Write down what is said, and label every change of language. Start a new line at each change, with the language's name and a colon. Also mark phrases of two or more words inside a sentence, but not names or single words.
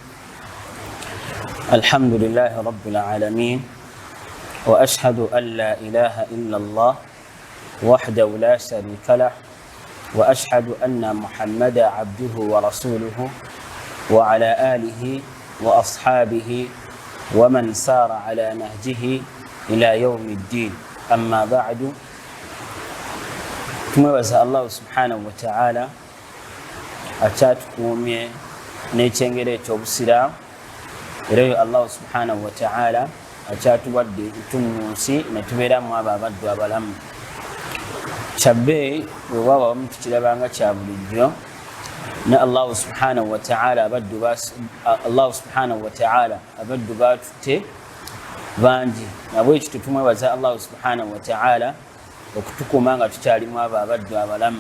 Arabic: الحمد لله رب العالمين، وأشهد أن لا إله إلا الله وحده لا شريك له، وأشهد أن محمدا عبده ورسوله وعلى آله وأصحابه ومن سار على نهجه إلى يوم الدين. أما بعد،
Ganda: tumwebaza Allah
Arabic: سبحانه وتعالى
Ganda: akyatukuumye n'ekyengera eky'obusiraamu, era oyo Allah
Arabic: سبحانه وتعالى
Ganda: akyatuwadde ntumu mu nsi ne tubeeramu abo abaddu abalamu. Kyabbe bwe bwaba wamu tukirabanga kya bulijjo ne Allah
Arabic: سبحانه وتعالى
Ganda: abaddu baatutte bangi, nabwekyo tumwebaza Allah
Arabic: سبحانه وتعالى
Ganda: okutukuuma nga tukyalimu abo abaddu abalamu.